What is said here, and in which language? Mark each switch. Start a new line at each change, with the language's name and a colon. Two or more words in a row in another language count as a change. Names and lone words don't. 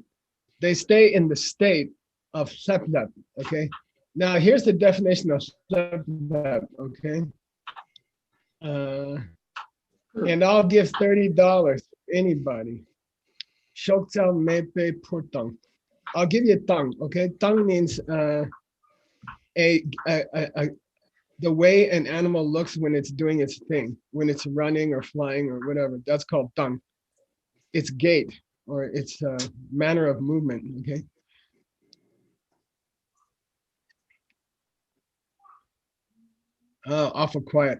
English: They stay in the state of seplat. Okay, now here's the definition of seplat. Okay, and I'll give $30 to anybody.
Tibetan: གཤོག་རྩལ་མེད་པ་ཕུར་སྟངས.
English: I'll give you tang. Okay, tang means the way an animal looks when it's doing its thing, when it's running or flying or whatever. That's called tang. Its gait or its manner of movement. Okay. Oh, awful quiet.